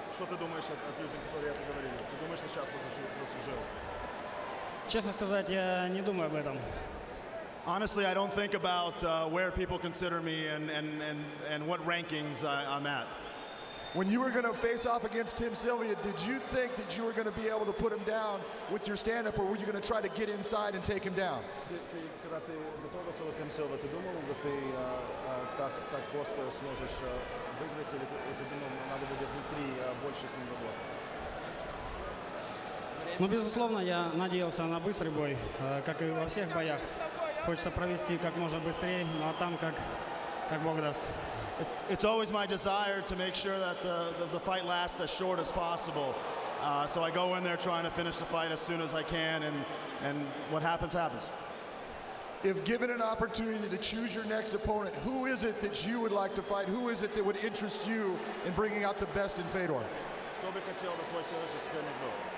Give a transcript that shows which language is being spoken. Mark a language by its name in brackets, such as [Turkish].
[Russian] Что ты думаешь от людей, которые это говорили? Ты думаешь, что сейчас заслужил? Честно сказать, я не думаю об этом. [English] Honestly, I don't think about where people consider me and what rankings I'm at. When you were going to face off against Tim Sylvia, did you think that you were going to be able to put him down with your stand-up, or were you going to try to get inside and take him down? [Russian] Когда ты готовился к Тим Силва, ты думал, что ты так просто сможешь выиграть, или ты думал, надо будет внутри больше с ним работать? Ну, безусловно, я надеялся на быстрый бой, как и во всех боях. Хочется провести как можно быстрее, но там как Бог даст. [English] It's always my desire to make sure that the fight lasts as short as possible. So I go in there trying to finish the fight as soon as I can, and what happens, happens. If given an opportunity to choose your next opponent, who is it that you would like to fight? Who is it that would interest you in bringing out the best in Fedor? [Russian] Кто бы хотел бы твой следующий соперник был?